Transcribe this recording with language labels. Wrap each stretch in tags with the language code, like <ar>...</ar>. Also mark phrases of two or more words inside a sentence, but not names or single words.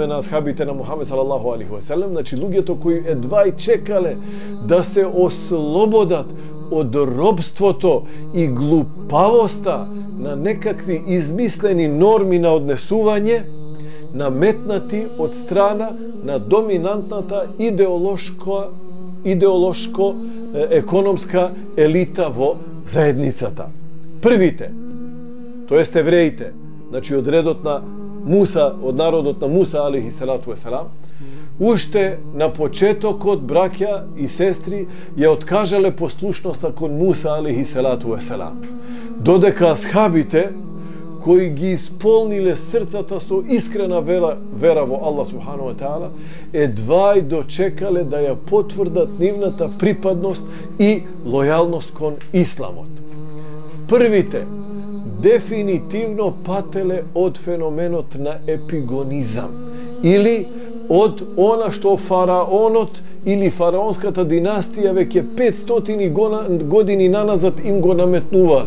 <mk>на асхабите на Мухамед</mk> <ar>صلى الله عليه وسلم,</ar> <mk>значи луѓето кои едвај чекале да се ослободат од робството и глупавоста на некакви измислени норми на однесување, наметнати од страна на доминантната идеолошко-економска елита во заедницата. Првите, тоест евреите, значи од редот на Муса, од народот на Муса</mk> <ar>عليه الصلاة والسلام,</ar> <mk>уште на почетокот, браќа и сестри, ја откажале послушноста кон Муса</mk> <ar>عليه الصلاة والسلام.</ar> <mk>Додека асхабите, кои ги исполниле срцата со искрена вера во</mk> <ar>الله سبحانه وتعالى,</ar> <mk>едвај дочекале да ја потврдат нивната припадност и лојалност кон исламот. Првите дефинитивно пателе од феноменот на епигонизам, или од она што фараонот или фараонската династија веќе 500 години наназад им го наметнувале.</mk>